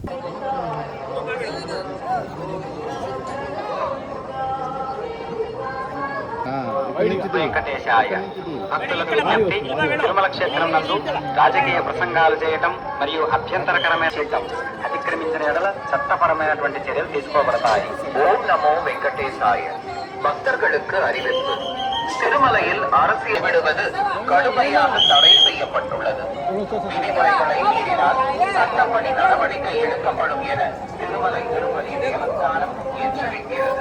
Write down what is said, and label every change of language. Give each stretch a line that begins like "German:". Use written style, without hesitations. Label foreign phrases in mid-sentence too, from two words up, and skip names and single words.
Telugu: వెంకటేశాయ. భక్తులకు విజ్ఞప్తి, తిరుమల క్షేత్రం నందు రాజకీయ ప్రసంగాలు చేయటం మరియు అభ్యంతరకరమైన చేయటం అతిక్రమించిన ఎడల చట్టపరమైనటువంటి చర్యలు తీసుకోబడతాయి. ఓం నమో వెంకటేశాయ.
Tamil: பக்தர்களுக்கு அறிவிப்பு. திருமலையில் அரசியல் விடுவது கடுமையாக தடை செய்யப்பட்டுள்ளது. விதிமுறைகளை மீறினால் சட்டப்படி நடவடிக்கை எடுக்கப்படும் என திருமலை திருப்பதி தேவஸ்தானம் எச்சரிக்கிறது.